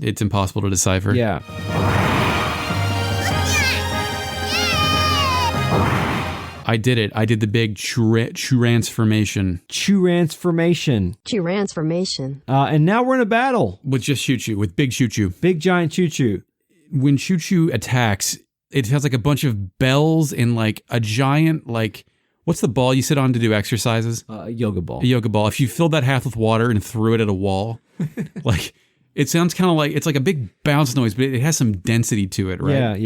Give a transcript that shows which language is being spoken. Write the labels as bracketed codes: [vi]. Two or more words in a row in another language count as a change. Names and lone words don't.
[en] Yeah, it's impossible to decipher. Yeah. I did it. I did the big transformation. Transformation. And now we're in a battle. With just Chu-Chu, with big Chu-Chu. Big giant Chu-Chu. When Chu-Chu attacks, it has like a bunch of bells and like a giant, like, what's the ball you sit on to do exercises? A yoga ball. A yoga ball. If you filled that half with water and threw it at a wall, like, it sounds kind of like, it's like a big bounce noise, but it has some density to it, right?